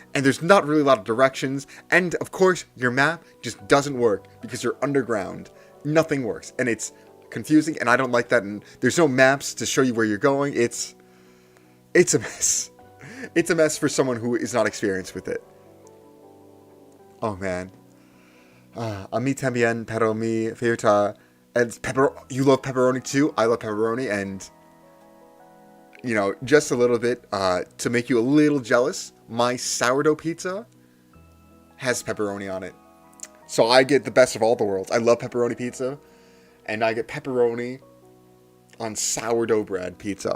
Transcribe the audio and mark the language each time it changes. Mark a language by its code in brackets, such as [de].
[en] And there's not really a lot of directions. And of course, your map just doesn't work because you're underground. Nothing works. And it's confusing, and I don't like that. And there's no maps to show you where you're going. It's a mess. It's a mess for someone who is not experienced with it. Oh man. [es] A mí también, pero mi favorita. [en] And you love pepperoni too. I love pepperoni, and you know, just a little bit to make you a little jealous. My sourdough pizza has pepperoni on it, so I get the best of all the worlds. I love pepperoni pizza, and I get pepperoni on sourdough bread pizza.